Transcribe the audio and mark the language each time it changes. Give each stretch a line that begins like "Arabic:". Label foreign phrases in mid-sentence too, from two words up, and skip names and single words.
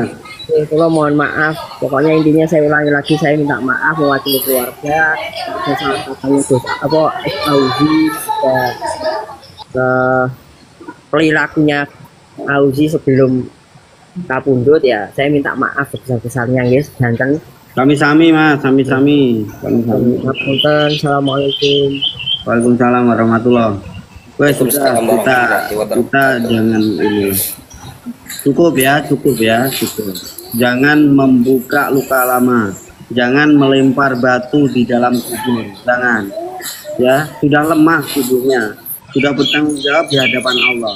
Indonesian: Kalau mohon maaf, pokoknya intinya saya ulangi lagi, saya minta maaf mewakili keluarga. Saya salah satunya Gus Auzi perilakunya Auzi sebelum kapundut ya. Saya minta maaf sebesar-besarnya ya, jangan.
Javanese: Sami-sami Mas, sami-sami. Sami-sami.
Arabic: Assalamualaikum. وعليكم السلام ورحمة الله.
Indonesian: Wes sudah kita jangan ini. Cukup ya. Jangan membuka luka lama. Jangan melempar batu di dalam kubur. Jangan. Ya, sudah lemah tubuhnya. Sudah bertanggung jawab di hadapan Allah.